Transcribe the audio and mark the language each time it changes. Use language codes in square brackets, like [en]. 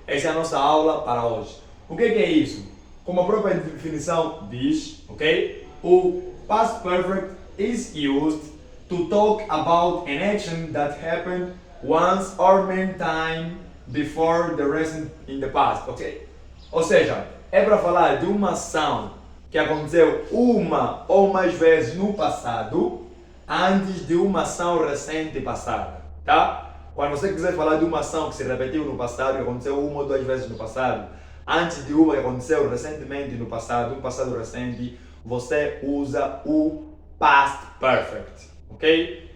[pt] Essa é a nossa aula para hoje. O que é isso? Como a própria definição diz, ok? [en] O Past Perfect is used to talk about an action that happened once or many times before the recent in the past, ok? [pt] Ou seja, é para falar de uma ação que aconteceu uma ou mais vezes no passado, antes de uma ação recente passada, tá? Quando você quiser falar de uma ação que se repetiu no passado, que aconteceu uma ou 2 vezes no passado, antes de uma que aconteceu recentemente no passado, um passado recente, você usa o Past Perfect, ok?